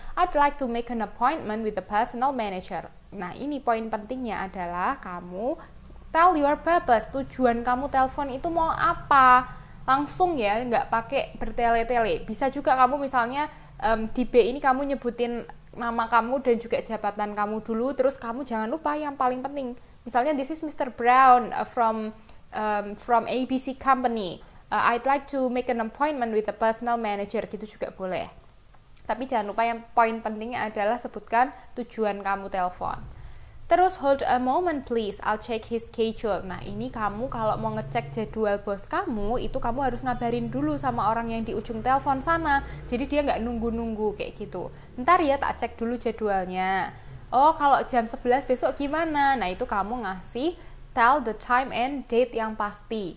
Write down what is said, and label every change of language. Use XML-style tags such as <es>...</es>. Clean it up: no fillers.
<en>I'd like to make an appointment with the personal manager.</en> <id>Nah, ini poin pentingnya adalah kamu</id> <en>tell your purpose,</en> <id>tujuan kamu telepon itu mau apa. Langsung ya, nggak pakai bertele-tele. Bisa juga kamu misalnya di B ini kamu nyebutin nama kamu dan juga jabatan kamu dulu, terus kamu jangan lupa yang paling penting. Misalnya</id> <en>this is Mr. Brown from ABC Company. I'd like to make an appointment with the personal manager,</en> <id>gitu juga boleh. Tapi jangan lupa yang poin pentingnya adalah sebutkan tujuan kamu telepon. Terus</id> <en>hold a moment please, I'll check his schedule.</en> <id>Nah, ini kamu kalau mau ngecek jadwal bos kamu, itu kamu harus ngabarin dulu sama orang yang di ujung telepon sana. Jadi dia nggak nunggu-nunggu kayak gitu. Ntar ya tak cek dulu jadwalnya. Oh, kalau jam 11 besok gimana? Nah, itu kamu ngasih</id> <en>tell the time and date</en> <id>yang pasti.</id>